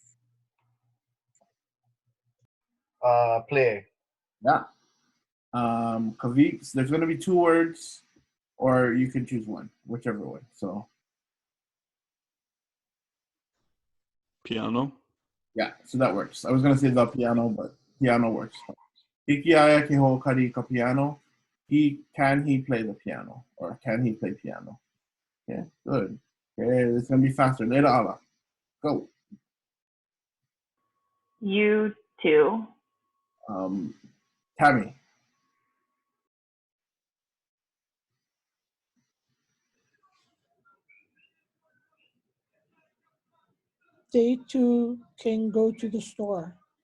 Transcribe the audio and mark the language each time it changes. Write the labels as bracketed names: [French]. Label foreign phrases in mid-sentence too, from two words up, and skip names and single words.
[English] Play. Yeah. Kavik, there's going to be 2 words, or you can choose one, whichever one. So. Piano. Yeah, so that works. I was going to say the piano, but piano works. [Hawaiian] Hiki ʻAʻA ke hoʻokari ka piano. [English] Can he play the piano? Or can he play piano? Okay, good. Okay, it's going to be faster. Later, ʻAʻA. Go. You too. Tammy. They too can go to the store.